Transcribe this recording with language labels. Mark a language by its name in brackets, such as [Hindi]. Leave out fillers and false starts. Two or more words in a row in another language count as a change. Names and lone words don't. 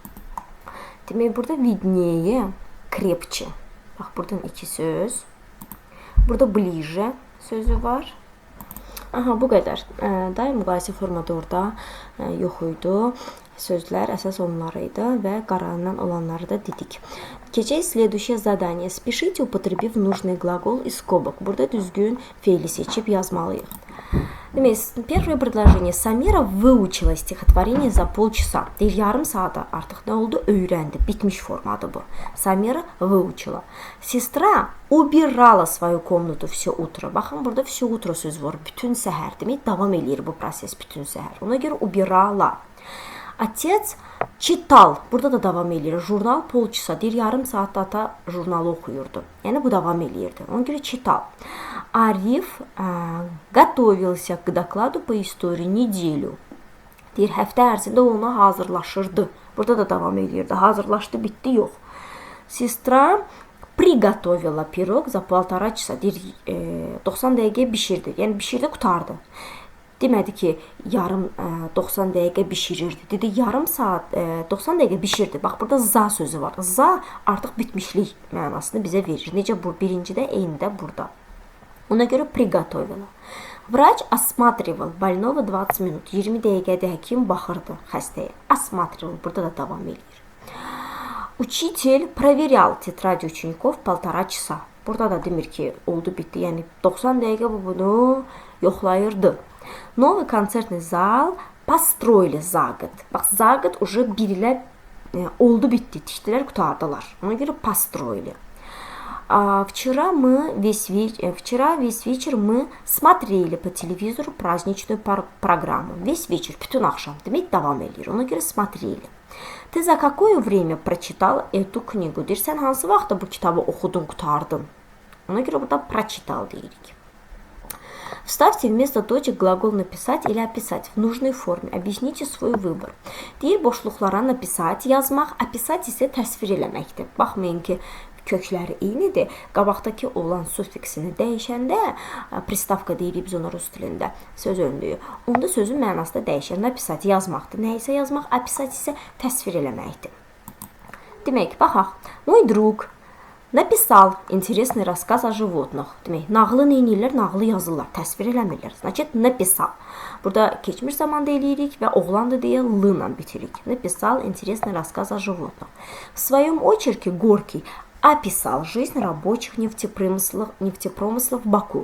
[Azerbaijani] Demək burada [Russian] виднее, крепче. [Azerbaijani] Bax buradan 2 söz. Burada bliже sözü var. Bu qədər. Daim müqayisə formada orada yox idi. Sözlər əsas onları idi və qarandan olanları da dedik. [Russian] Keçək следующее задание. Спешите, употребив нужный глагол из скобок. [Azerbaijani] Burada düzgün feili seçib yazmalıyıq. Demək, [Russian] первое предложение. Samira выучила стихотворение за полчаса. [Azerbaijani] Deyir, yarım saata artıq nə oldu? Öyrəndi. Bitmiş formadır bu. Samira выучила. [Russian] Sestra убирала свою комнату все утро. [Azerbaijani] Baxın, burada [Russian] все утро [Azerbaijani] söz var. Bütün səhər. Demək, davam eləyir bu proses bütün səhər. Ona görə [Russian] убирала. Отец читал. [Azerbaijani] Burada da davam eləyir. [Russian] Журнал полчаса. [Azerbaijani] Deyir, yarım saatda ata jurnalı oxuyurdu. Yəni bu davam eləyirdi. Ona görə [Russian] читал. Arif готовился к докладу по истории неделю. [Azerbaijani] Deyir, həftə ərzində ona hazırlaşırdı. Burada da davam eləyirdi. Hazırlaşdı, bitdi, yox. [Russian] Sestra приготовила пирог за 1,5 часа. [Azerbaijani] Deyir, 90 dəqiqə bişirdi. Yəni bişirdi, qutardı. Demədi ki, yarım 90 dəqiqə bişirirdi. Dedi, yarım saat 90 dəqiqə bişirdi. Bax, burada za sözü var. Za artıq bitmişlik mənasını bizə verir. Necə bu birincidə, eyni də burada. Ona görə [Russian] приготовила. Врач осматривал больного 20 minut. [Azerbaijani] 20 dəqiqədə həkim baxırdı xəstəyə. Осматривал. Burada da davam edir. [Russian] Учитель проверял тетради учеников 1,5 часа. [Azerbaijani] Burada da demir ki, oldu, bitdi. Yəni 90 dəqiqə bu bunu yoxlayırdı. [Russian] Новый концертный зал построили за год. [Azerbaijani] Bax, [Russian] за год уже [Azerbaijani] bir ilə oldu, bitdi. Tikdilər, qutardılar. Ona görə построили. [Russian] Вчера весь вечер мы смотрели по телевизору праздничную программу. Весь вечер, [Azerbaijani] bütün axşam. Demək, davam edir. Ona görə смотрели. [Russian] Ты за какое время прочитал эту книгу? [Azerbaijani] Deyir, sən hansı vaxtda bu kitabı oxudun, qutardın? Ona görə burada прочитал deyirik. [Russian] Вставьте вместо точек глагол написать или описать в нужной форме. Объясните свой выбор. [Azerbaijani] Deyir, boşluqlara написать, yazmaq, описать isə təsvir eləməkdir. Baxmayın ki, kökləri eynidir. Qabaqdakı olan sufiksini dəyişəndə, pristavka deyirik biz ona rus dilində, söz önlüyü. Onda sözün mənası da dəyişir. Написать yazmaqdır. Nə isə yazmaq, описать isə təsvir eləməkdir. Demək, baxaq. [Russian] Мой друг написал интересный рассказ о животных. [Azerbaijani] Demək, nağılı neynirlər? Nağılı yazırlar, təsvir eləmirlər. [Russian] Значит, написал. [Azerbaijani] Burada keçmiş zamanda eləyirik və oğlandı deyə l ilə bitirik. [Russian] Написал интересный рассказ о животных. В своем очерке Горький описал жизнь rабочих neftepromıslov Baku.